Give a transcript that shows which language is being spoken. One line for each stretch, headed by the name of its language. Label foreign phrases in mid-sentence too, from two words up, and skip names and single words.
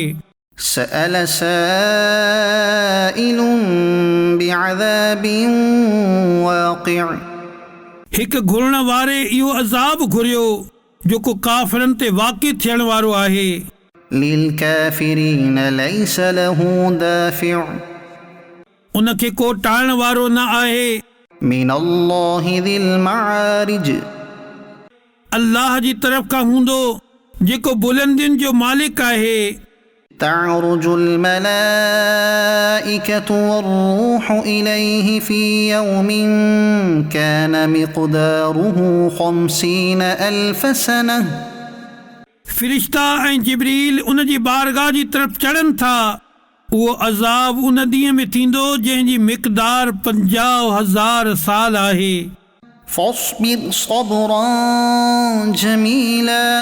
Arabic: سأل سائل بعذاب واقع.
Sindhi: हिकु घुरण वारे इहो अज़ाब घुरियो जेको काफ़िरनि ते वाक़िअ थियण वारो आहे।
Arabic: للكافرين ليس له دافع.
Sindhi: उनखे को टाळण वारो न आहे।
Arabic: من الله ذي المعارج.
Sindhi: अल्लाह जी तरफ़ खां हूंदो जेको बुलंदियुनि जो मालिक आहे।
Arabic: تعرج الملائكة والروح إليه في يوم كان مقداره 50 ألف سنة.
Sindhi: फ़िरिश्ता ऐं जिब्रील उन जी बारगाह जी तरफ़ चढ़नि था। उहो अज़ाब उन ॾींहं में थींदो जंहिंजी मिक़दार 50,000 साल आहे।
Arabic: فاصبر صبرا جميلا.